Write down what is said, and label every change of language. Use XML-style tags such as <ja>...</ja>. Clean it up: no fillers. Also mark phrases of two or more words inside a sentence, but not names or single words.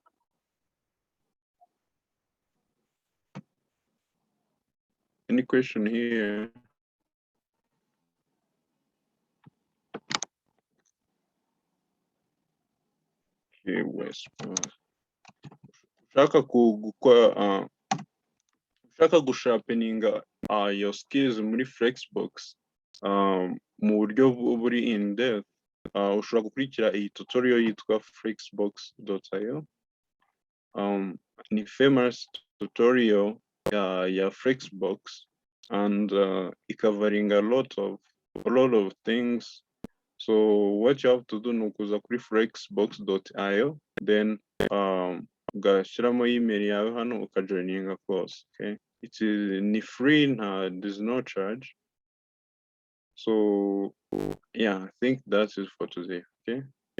<en>Any question here?</en> <rw>Okay, ushaka gusharpeninga</rw> <en>your skills</en> <rw>muri Flexbox mu buryo buri</rw> <en>in depth,</en> <rw>ushobora gukurikira iyi tutorial yitwa flexbox.io.</rw> <en>Ni famous tutorial ya Flexbox, and covering a lot of things. So what you have to do</en> <rw>ni ukuza kuri</rw> <en>flexbox.io, then</en> <rw>ugashyiramo email yawe hano ukajoininga</rw> <en>course. Okay, it is ni free, there's no charge. So yeah, I think that is for today. Okay.</en>